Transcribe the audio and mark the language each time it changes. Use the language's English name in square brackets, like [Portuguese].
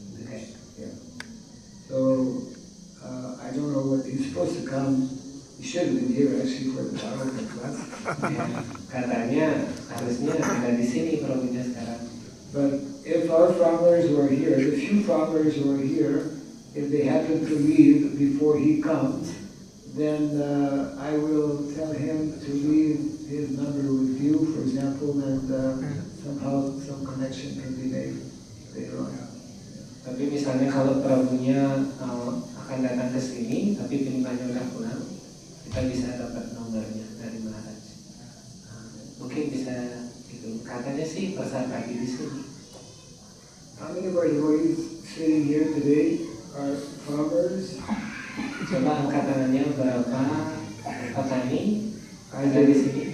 [English] Okay. Yeah. So I don't know what he's supposed to come. He should have been here actually for the Bhagavatam class. [Indonesian] Katanya harusnya ada di sini Prabhunya sekarang. [English] But if our farmers who are here, the few farmers who are here, if they happen to leave before he comes, then I will tell him to leave his number with you, for example, and somehow some connection can be made later on. [Indonesian] Tapi misalnya kalau Prabhunya akan datang ke sini, tapi penyembahnya udah pulang, kita bisa dapat nomornya dari Maharaj. Mungkin bisa itu. Katanya sih pasar pagi di sini. [English] How many of our devotees sitting here today are farmers? [Indonesian] Coba angkat tangannya berapa petani ada di sini?